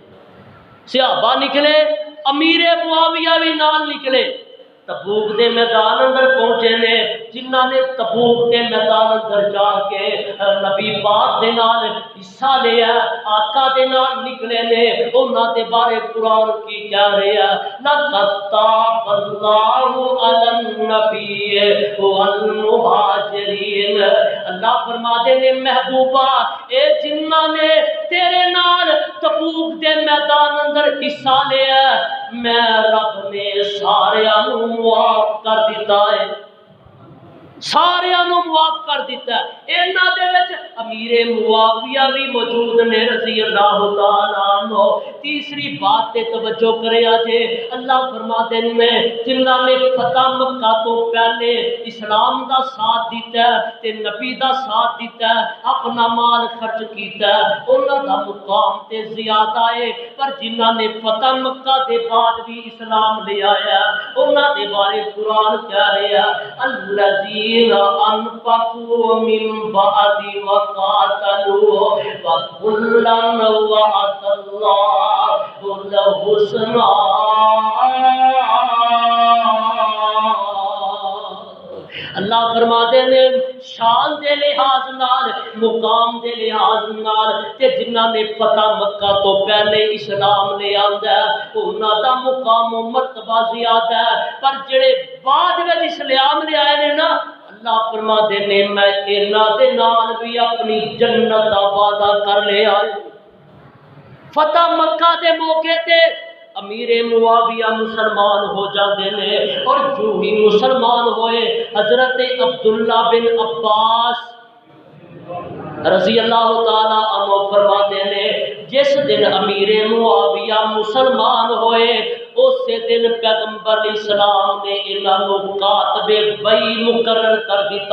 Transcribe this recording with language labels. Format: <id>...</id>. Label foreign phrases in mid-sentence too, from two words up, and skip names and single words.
<pa>صحابہ نکلے امیر معاویہ بھی نال نکلے تبوک دے میدان اندر پہنچے نے جنہاں نے تبوک دے میدان اندر جا کے نبی پاک دے نال حصہ لیا آقا دے نال نکلے نے انہاں دے بارے قرآن کی کہہ رہا</pa> <ar>لقد تاب اللہ علی النبی</ar> <pa>والمہاجرین اللہ فرماتے نے محبوبہ اے جنہاں نے تیرے نال تبوک دے میدان اندر حصہ لیا میں رب نے سارے معاف کر دیتا ہے سارے معاف کر دیتا ہے انہاں دے وچ امیر معاویہ بھی موجود نے رضی اللہ تعالی عنہ تیسری بات تے توجہ کریا جے اللہ فرماتے نے جنہاں نے فتح مکہ تو پہلے اسلام دا ساتھ دیتا ہے تے نبی دا ساتھ دیتا ہے اپنا مال خرچ کیتا ہے انہاں دا مقام تے زیادہ ہے پر جنہاں نے فتح مکہ دے بعد بھی اسلام لے آیا انہاں دے بارے قرآن کہہ رہا</pa> <ar>الذین انفقوا من بعد وقاتلوا وكلا وعد الله الحسنى</ar> <pa>اللہ فرماتے ہیں شان دے لحاظ نال مقام دے لحاظ نال تے جنہاں نے فتح مکہ تو پہلے اسلام لے آندا ہے انہاں دا مقام و مرتبہ زیادہ ہے پر جڑے بعد وچ اسلام لے آئے نے نا اللہ فرماتے نے میں انہاں دے نال بھی اپنی جنت دا وعدہ کر لیا فتح مکہ دے موقع تے امیر معاویہ مسلمان ہو جاتے نے اور جو ہی مسلمان ہوئے حضرت عبداللہ بن عباس رضی اللہ تعالی عنہ فرماتے نے جس دن امیر معاویہ مسلمان ہوئے اسی دن پیغمبر اسلام نے انہوں کاتب وحی مقرر کر دیتا</pa>